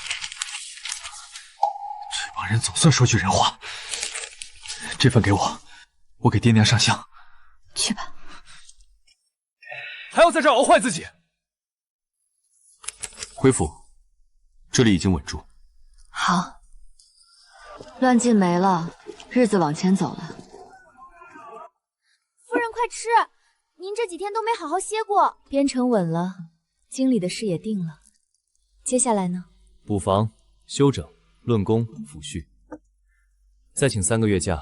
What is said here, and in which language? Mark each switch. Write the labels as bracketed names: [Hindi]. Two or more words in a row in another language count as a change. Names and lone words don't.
[Chinese] 這幫人總算說句人話。這份給我，我給爹娘上香。去吧。還要在這兒熬壞自己？恢復，這裡已經穩住。好。亂勁沒了，日子往前走了。夫人快吃，您這幾天都沒好好歇過。邊城穩了，京裡的事也定了。接下來呢？補防、休整、論功、撫恤，再請3個月假。